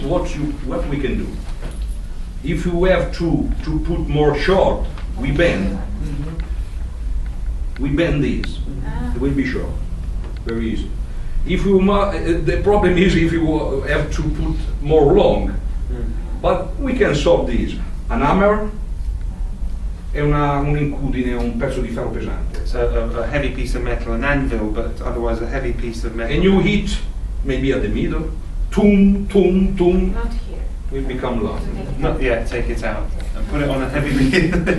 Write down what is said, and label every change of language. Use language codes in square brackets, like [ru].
[en] What we can do? If you have to put more short, we bend. We bend this. It will be short. Very easy. If you the problem is if you have to put more long, but we can solve this. An hammer [it] e un'incudine, un pezzo di ferro pesante. [en] So a heavy piece of metal, an anvil, but otherwise a heavy piece of metal. And you hit maybe at the middle, tum, tum, tum. Not here. Will become loud. Not yet. Take it out and put it on a heavy reed.